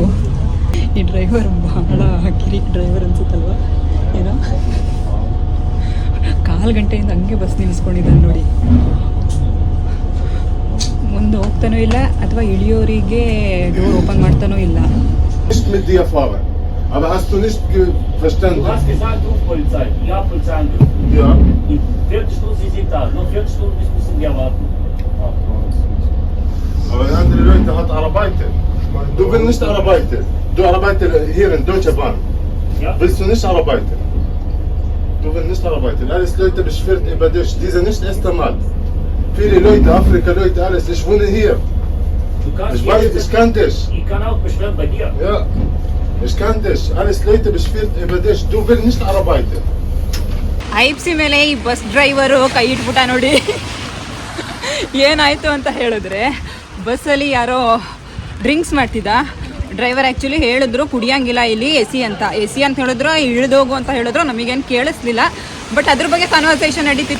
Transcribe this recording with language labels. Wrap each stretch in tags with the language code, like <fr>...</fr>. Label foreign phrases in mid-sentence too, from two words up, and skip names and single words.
<kn>ಈ ಡ್ರೈವರ್ ಬಹಳ ಕಿರಿಕ್ ಡ್ರೈವರ್ ಅನ್ಸುತ್ತಲ್ವ ಏನೋ. 4 ಗಂಟೆಯಿಂದ ಹಂಗೆ ಬಸ್ ನಿಲ್ಲಿಸ್ಕೊಂಡಿದ್ದಾನೆ ನೋಡಿ. ಮುಂದೆ ಹೋಗ್ತಾನೂ ಇಲ್ಲ ಅಥವಾ ಇಳಿಯೋರಿಗೆ</kn> <en>door open</en> <kn>ಮಾಡ್ತಾನೂ ಇಲ್ಲ.</kn> <de>Aber hast du nicht verstanden? Du hast gesagt, ruf Polizei. Ja, Polizei angerufen. Ja. In 40 Stunden, Sie sind da. Noch 40 Stunden müssen wir warten. Aber die anderen Leute hat arbeiten. Du willst nicht arbeiten. Du arbeitest hier in Deutsche Bahn. Ja. Willst du nicht arbeiten? Du willst nicht arbeiten. Alles Leute beschweren über dich. Diese nicht das erste Mal. Viele Leute, Afrika Leute, alles. Ich wohne hier. Du kannst Ich weiß, ich kann dich. Ich kann auch beschweren bei dir. Ja. Ich kann dich. Alles Leute beschweren über dich. Du willst nicht arbeiten.</de> <kn>ಐಪ್ಸಿ ಮೇಲೆ ಈ ಬಸ್ ಡ್ರೈವರು ಕೈ ಇಟ್ಬಿಟ್ಟ ನೋಡಿ. ಏನಾಯಿತು ಅಂತ ಹೇಳಿದ್ರೆ, ಬಸ್ಸಲ್ಲಿ ಯಾರೋ ಡ್ರಿಂಕ್ಸ್ ಮಾಡ್ತಿದ್ದ.</kn> <en>driver actually</en> <kn>ಹೇಳಿದ್ರು ಕುಡಿಯೋಂಗಿಲ್ಲ ಇಲ್ಲಿ ಎ ಸಿ ಅಂತ ಹೇಳಿದ್ರು, ಇಳಿದೋಗು ಅಂತ ಹೇಳಿದ್ರು. ನಮಗೇನು ಕೇಳಿಸ್ಲಿಲ್ಲ, ಬಟ್ ಅದ್ರ ಬಗ್ಗೆ ಕನ್ವರ್ಸೇಷನ್ ನಡೀತಿತ್ತು.</kn>